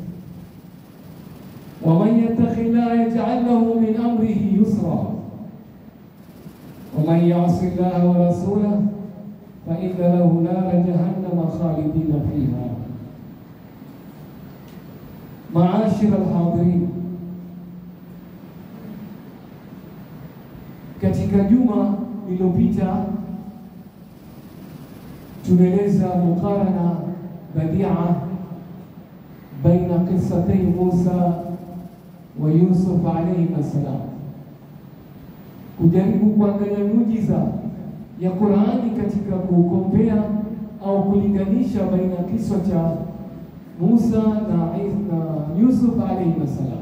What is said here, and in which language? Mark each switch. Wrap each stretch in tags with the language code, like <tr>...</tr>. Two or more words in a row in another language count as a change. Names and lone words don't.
<ar>ومن يتق الله يجعل له من أمره يسرا. ومن يعص الله ورسوله فإن له نار جهنم خالدين فيها. معاشر الحاضرين,</ar> <sw>katika juma lililopita tumeeleza</sw> <ar>مقارنة بديعة بين قصتي موسى ويوسف عليه السلام,</ar> <sw>kujaribu kuangalia muujiza ya Qur'ani katika kukompea au kulinganisha baina kisa cha Musa na Yusuf</sw> <ar>عليه السلام.</ar>